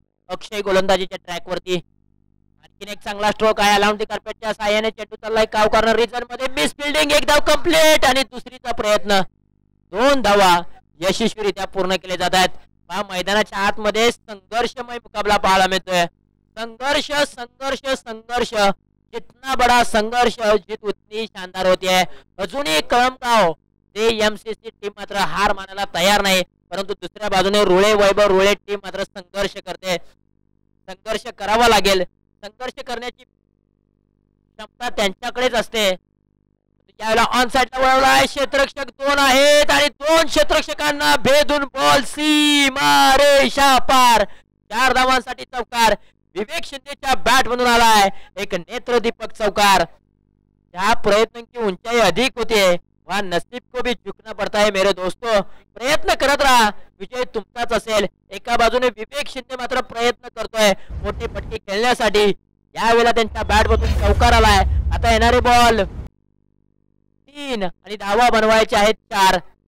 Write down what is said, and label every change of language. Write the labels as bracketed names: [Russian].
[Marathi] अक्षय गोलंदाजीच्या track वरती आणखीन एक चांगला स्ट्रोक आहे. अलाउंड दी कार्पेटच्या साहाय्याने चेंडू चाललाय काव कॉर्नर रिजन मध्ये, मिस फिल्डिंग, एक धाव कंप्लीट आणि दुसरीचा प्रयत्न. 2 धावा यशस्वीरित्या पूर्ण केले जात आहेत. मैदानाच्या आतमध्ये संघर्षमय मुकाबला पाहायला मिळतोय. [Hindi] संघर्ष संघर्ष संघर्ष, जितना बड़ा संघर्ष जीत उतनी शानदार होती है. [Marathi] अजूनही कळमगाव JMCC टीम मात्र हार मानायला तयार नाही, परंतु दुसऱ्या बाजूने रुळे वैभव रुळे टीम मात्र संघर्ष करते. संघर्ष करावा लागेल. संघर्ष करण्याची क्षमता त्यांच्याकडेच असते. त्यावेळेला ऑन साइडला वळवलाय, क्षेत्ररक्षक 2 आहेत आणि 2 क्षेत्ररक्षकांना भेदून बॉल सीमारेषा पार. 4 धावांसाठी चौकार विवेक शिंदेच्या बॅट मधून आलाय, एक नेत्रदीपक चौकार. [Hindi] त्या प्रयत्न की ऊंचाई अधिक होते, वहां नसीब को भी झुकना पड़ता है मेरे दोस्तों. [Marathi] प्रयत्न करत राहा, विजय तुमचाच असेल. एका बाजूने विवेक शिंदे मात्र प्रयत्न करतोय मोठी पट्टी खेळण्यासाठी. यावेळेला त्यांच्या बॅट मधून चौकार आलाय. आता येणारे बॉल 3 आणि धावा बनवायचे आहेत 4.